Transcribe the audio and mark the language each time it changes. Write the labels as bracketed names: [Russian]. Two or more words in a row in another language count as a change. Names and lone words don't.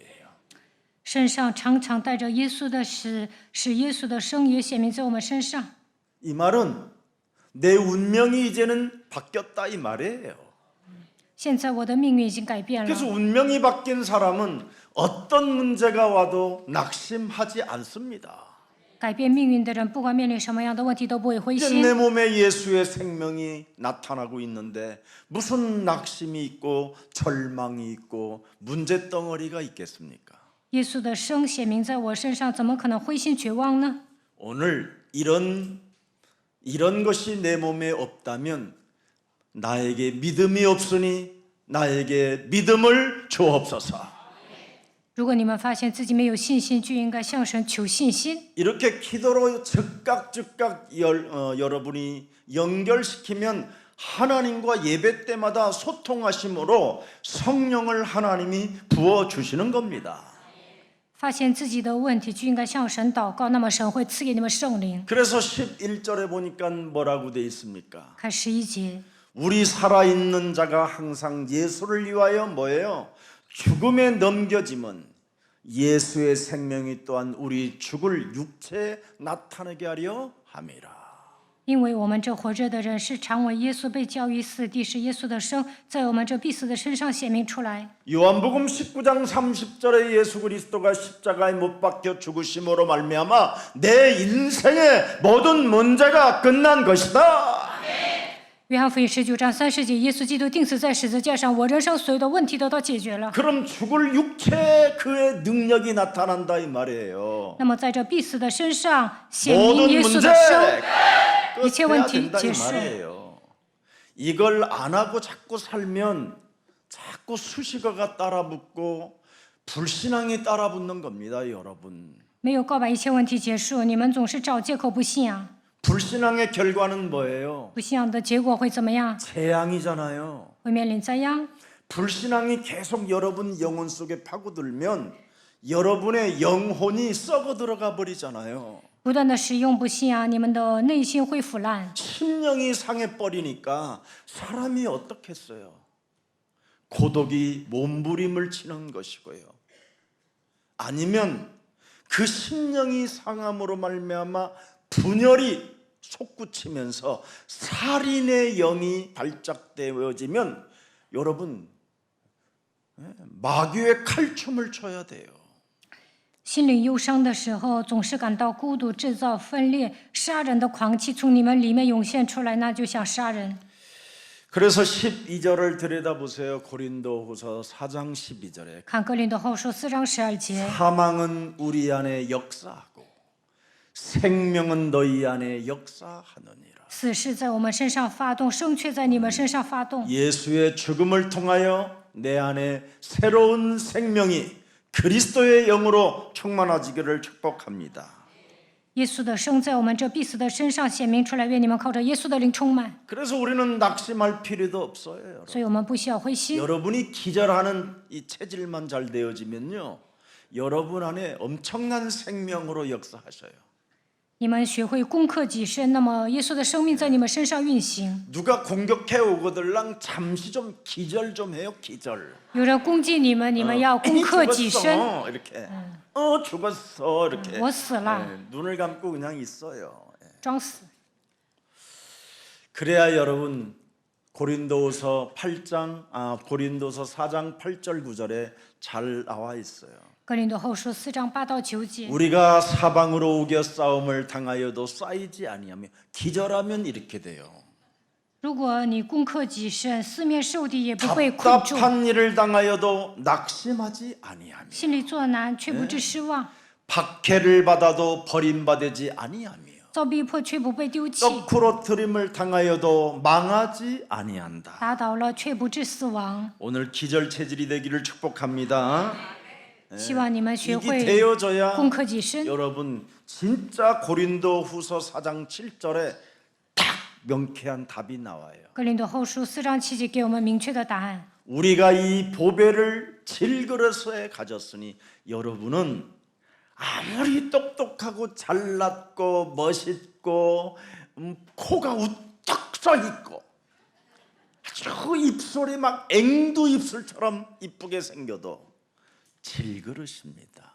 [Chinese] 身上常常带着耶稣的死，使耶稣的生也显明在我们身上。 [Korean] 이 말은 내 운명이 이제는 바뀌었다 이 말이에요. [Chinese] 现在我的命运已经改变 [Korean] 그래서 [Chinese] 了， [Korean] 운명이 바뀐 사람은 어떤 문제가 와도 낙심하지 않습니다. [Chinese] 改变命运的人，不管面临什么样的问题都不会灰 [Korean] 이제 [Chinese] 心。 [Korean] 내 몸에 예수의 생명이 나타나고 있는데 무슨 낙심이 있고 절망이 있고 문제덩어리가 있겠습니까? [Chinese] 耶稣的生显明在我身上，怎么可能灰心绝望呢？ [Korean] 오늘 이런 것이 내 몸에 없다면 나에게 믿음이 없으니 나에게 믿음을 주옵소서. [Chinese] 如果你们发现自己没有信心，就应该向神求信心。 [Korean] 이렇게 기도로 즉각 여러분이 연결시키면 하나님과 예배 때마다 소통하심으로 성령을 하나님이 부어 주시는 겁니다. [Chinese] 发现自己的问题，就应该向神祷告，那么神会赐给你们圣灵。 [Korean] 그래서 11절에 보니까 뭐라고 돼 있습니까? [Chinese] 看11节， [Korean] 우리 살아있는 자가 항상 예수를 위하여 뭐예요? 죽음에 넘겨짐은 예수의 생명이 또한 우리 죽을 육체에 나타나게 하려 함이라. [Chinese] 因为我们这活着的人是常为耶稣被交于死地，是耶稣的生在我们这必死的身上显明出来。 [Korean] 요한복음 19장 30절에 예수 그리스도가 십자가에 못 박혀 죽으심으로 말미암아 내 인생의 모든 문제가 끝난 것이다. [Chinese] 约翰福音19章30节，耶稣基督钉死在十字架上，我人生所有的问题得到解决了。 [Korean] 그럼 죽을 육체에 그의 능력이 나타난다 이 말이에요. [Chinese] 那么在这必死的身上显明 [Korean] 모든 [Chinese] 耶稣 [Korean] 문제 [Chinese] 的生， [Korean] 끝내야 [Chinese] 원티 [Korean] 된다 이 [Chinese] 제수. [Korean] 말이에요. 이걸 안 하고 자꾸 살면 자꾸 수식어가 따라붙고 불신앙이 따라붙는 겁니다, 여러분. [Chinese] 没有告白一切问题结束，你们总是找借口不信仰。 [Korean] 불신앙의 결과는 뭐예요? [Chinese] 不信仰的结果会怎么样？ [Korean] 재앙이잖아요. [Chinese] 会面临灾殃。 [Korean] 불신앙이 계속 여러분 영혼 속에 파고들면 여러분의 영혼이 썩어 들어가 버리잖아요. [Chinese] 不断的使用不信仰，你们的内心会腐烂。 [Korean] 심령이 상해 버리니까 사람이 어떻겠어요? 고독이 몸부림을 치는 것이고요. 아니면 그 심령이 상함으로 말미암아 분열이 솟구치면서 살인의 영이 발작되어지면 여러분 마귀의 칼춤을 쳐야 돼요. [Chinese] 心里忧伤的时候，总是感到孤独，制造分裂，杀人的狂气从你们里面涌现出来，那就想杀人。 [Korean] 그래서 12절을 들여다보세요. 고린도후서 4장 12절에 [Chinese] 看哥林多后书4章12节， [Korean] 사망은 우리 안에 역사하고 생명은 너희 안에 역사하느니라. [Chinese] 死是在我们身上发动，生却在你们身上发动。 [Korean] 예수의 죽음을 통하여 내 안에 새로운 생명이 그리스도의 영으로 충만하지기를 축복합니다. [Chinese] 耶稣的生在我们这必死的身上显明出来，愿你们靠着耶稣的灵充满。 [Korean] 그래서 우리는 낙심할 필요도 없어요. 여러분. [Chinese] 所以我们不需要灰心。 [Korean] 여러분이 기절하는 이 체질만 잘 되어지면요, 여러분 안에 엄청난 생명으로 역사하셔요. [Chinese] 你们学会攻克己身，那么耶稣的生命在你们身上运行。 [Korean] 누가 공격해 오거들랑 잠시 좀 기절 좀 해요. 기절. [Chinese] 有人攻击你们，你们要攻克己身。 [Korean] 죽었어, 이렇게. 죽었어 이렇게. [Chinese] 我死了， [Korean] 눈을 감고 그냥 있어요. [Chinese] 装死。 [Korean] 그래야 여러분 고린도서 4장 8절 9절에 잘 나와 있어요. [Chinese] 哥林多后书4章8到9节。 [Korean] 우리가 사방으로 우겨 싸움을 당하여도 쌓이지 아니하며 기절하면 이렇게 돼요. [Chinese] 如果你攻克己身，四面受敌也不被困住， [Korean] 답답한 일을 당하여도 낙심하지 아니하며 [Chinese] 心里作难却不致失望， [Korean] 박해를 받아도 버림받지 아니하며 [Chinese] 遭逼迫却不被丢弃， [Korean] 떡후러트림을 당하여도 망하지 아니한다. [Chinese] 打倒了却不致死亡。 [Korean] 오늘 기절 체질이 되기를 축복합니다. [Chinese] 希望你们学 [Korean] 이게 [Chinese] 会 [Korean] 되어져야 [Chinese] 攻克己身。 [Korean] 여러분 진짜 고린도후서 4장 7절에 딱 명쾌한 답이 나와요. [Chinese] 哥林多后书4章7节给我们明确的答案。 [Korean] 우리가 이 보배를 질그릇에 가졌으니 여러분은 아무리 똑똑하고 잘났고 멋있고 코가 우뚝 서 있고 아주 입술이 막 앵두 입술처럼 이쁘게 생겨도 질그릇입니다.